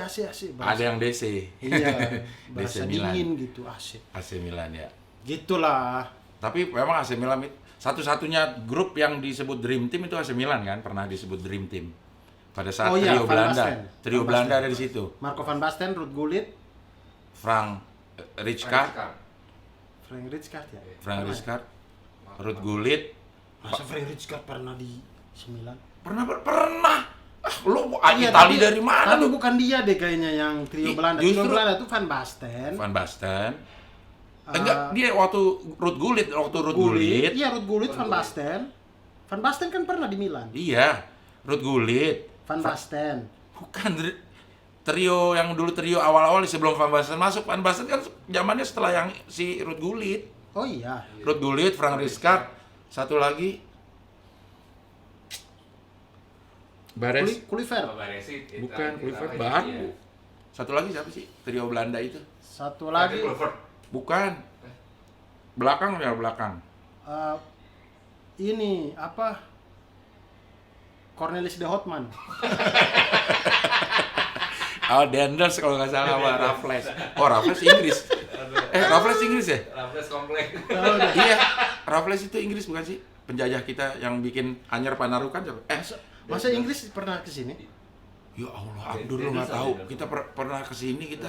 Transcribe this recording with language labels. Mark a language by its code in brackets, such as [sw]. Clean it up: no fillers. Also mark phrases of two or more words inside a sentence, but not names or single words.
[id] ada yang DC. Iya, DC bahasa Milan. dingin gitu, AC. AC Milan ya. Gitulah. Tapi memang AC Milan satu-satunya grup yang disebut Dream Team itu AC Milan kan, pernah disebut Dream Team. Pada saat Oh iya, trio Van Belanda. Basten. Trio Van Belanda Basten. ada di situ. Marco van Basten, Ruud Gullit, Frank Rijkaard, Frank Rijkaard ya. Frank Rijkaard, Ruud Gullit. Masa Frank Rijkaard pernah di Milan? Pernah. Lo Iya, Itali tapi- dari mana Tapi lu? bukan dia deh kayaknya yang trio Belanda. Trio justru- Belanda itu Van Basten. Van Basten. Enggak, dia waktu Ruud Gullit, Iya, Ruud Gullit, Van Basten. Van Basten kan pernah di Milan. Iya, Ruud Gullit. Van Basten. Bukan trio yang dulu trio awal-awal sebelum Van Basten masuk. Van Basten kan zamannya setelah yang si Ruud Gullit. Oh iya. Ruud Gullit, Frank Rijkaard, satu lagi Bares. Kluivert. Baresi. Bukan, Kluivert baru. Satu lagi siapa sih? Trio Belanda itu. Satu lagi Bukan. Belakang ya, belakang. ini apa? Cornelis de Houtman. Oh, Denders kalau nggak salah sama Raffles. Oh, Raffles Inggris. Raffles Inggris ya? Raffles komplek. Iya, Raffles itu Inggris bukan sih? Penjajah kita yang bikin Anyer Panarukan siapa? Masa Inggris pernah ke sini? Ya Allah, Abdul lu nggak tahu. Kita pernah kesini kita.